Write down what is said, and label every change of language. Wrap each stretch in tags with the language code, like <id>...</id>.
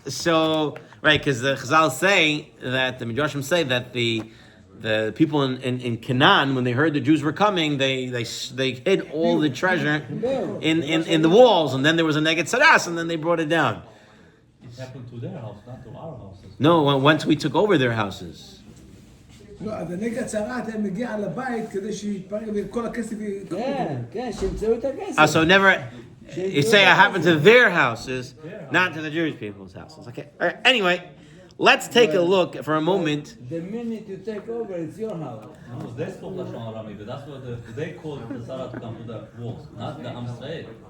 <en>So right, because the Chazal say that the Midrashim say that the people in Canaan, when they heard the Jews were coming, they hid all the treasure in the walls, and then there was a neged saras, and then they brought it down. It happened to their house, not to our houses. No, once we took over their houses.</en> <he>לא, אז הנגד הצהרת היה מגיע לבית כדי שיתפרק וכל הכסף יקחו. כן, שימצאו את הכסף.</he> <en>So never, you say it happened to their houses, not to the Jewish people's houses. Okay. All right. Anyway, let's take a look for a moment. The minute you take over, it's your house. No, they spoke Lashon Hara, maybe. That's what they called the Sarah to come to the walls, not the Am Israel.</en>